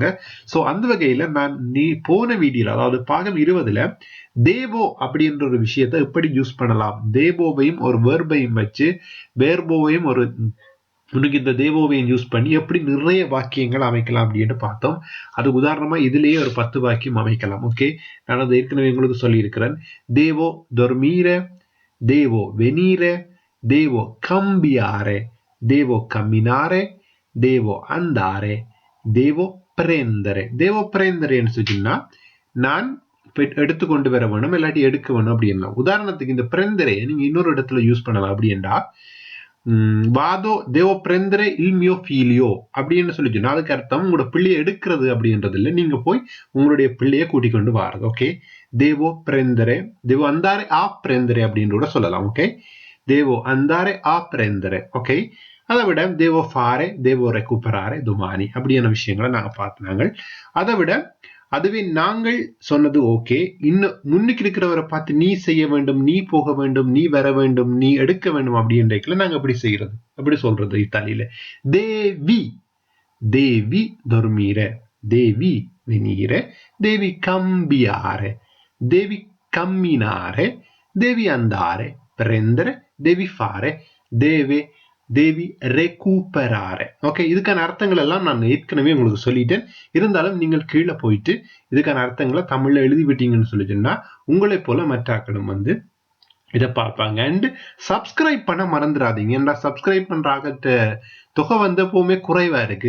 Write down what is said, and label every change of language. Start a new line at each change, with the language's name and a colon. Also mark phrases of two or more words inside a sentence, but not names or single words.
Tamil: சோ அந்த வகையில நான் போன வீடியோல, அதாவது பாகம் 20ல தேவோ அப்படின்ற ஒரு விஷயத்தை எப்படி யூஸ் பண்ணலாம், தேவோவையும் ஒரு வேர்பையும் வச்சு வேர்போவையும் ஒரு உனக்கு இந்த தேவோவையும் யூஸ் பண்ணி எப்படி நிறைய வாக்கியங்கள் அமைக்கலாம் அப்படின்னு பார்த்தோம். அது உதாரணமா இதுலயே ஒரு 10 வாக்கியம் அமைக்கலாம். ஓகே, நான் அதை ஏற்கனவே உங்களுக்கு சொல்லி இருக்கிறேன்.
Italian: devo dormire, devo venire, devo cambiare, devo camminare, devo andare, devo prendere. devo prendere
Tamil: ன்னு சொன்னா நான் எடுத்துக்கொண்டு வர வேணும், இல்லாட்டி எடுக்க வேணும் அப்படின்னா. உதாரணத்துக்கு இந்த prendere நீங்க இன்னொரு இடத்துல யூஸ் பண்ணலாம். அப்படின்னா வாதோ
Italian: devo prendere il mio figlio
Tamil: அப்படின்னு சொல்லி சொன்னா அதுக்கு அர்த்தம் உங்களோட பிள்ளையை எடுக்கிறது அப்படின்றது இல்லை, நீங்க போய் உங்களுடைய பிள்ளையை கூட்டிக் கொண்டு வாரது. ஓகே,
Italian: devo prendere, devo andare a prendere அப்படின்னு கூட சொல்லலாம்.
Tamil: ஓகே,
Italian: devo andare a prendere.
Tamil: ஓகே, அதை விட
Italian: devo fare, devo recuperare domani
Tamil: அப்படியான விஷயங்களை நாங்க பார்த்தாங்க. அதை விட அதுவே நாங்கள் சொன்னது ஓகே, இன்னும் முன்னுக்கு இருக்கிறவரை பார்த்து நீ செய்ய வேண்டும், நீ போக வேண்டும், நீ வர வேண்டும், நீ எடுக்க வேண்டும் அப்படின்றதுல நாங்க எப்படி செய்யறது, எப்படி சொல்றது இத்தாலியில?
Italian: devi, devi dormire, devi venire, devi cambiare, devi camminare, devi andare, prendere, devi fare, devi recuperare.
Tamil: ஓகே, இதுக்கான அர்த்தங்கள் எல்லாம் நான் ஏற்கனவே உங்களுக்கு சொல்லிட்டேன். இருந்தாலும் நீங்கள் கீழே போயிட்டு இதுக்கான அர்த்தங்களை தமிழ்ல எழுதி விட்டீங்கன்னு சொல்லிச்சுன்னா உங்களை போல மற்றாக்களும் இதை பார்ப்பாங்க.
English: and subscribe
Tamil: பண்ண மறந்துடாதீங்க. ஏன்னா சப்ஸ்கிரைப் பண்ற தொகை எப்பவுமே குறைவா இருக்கு.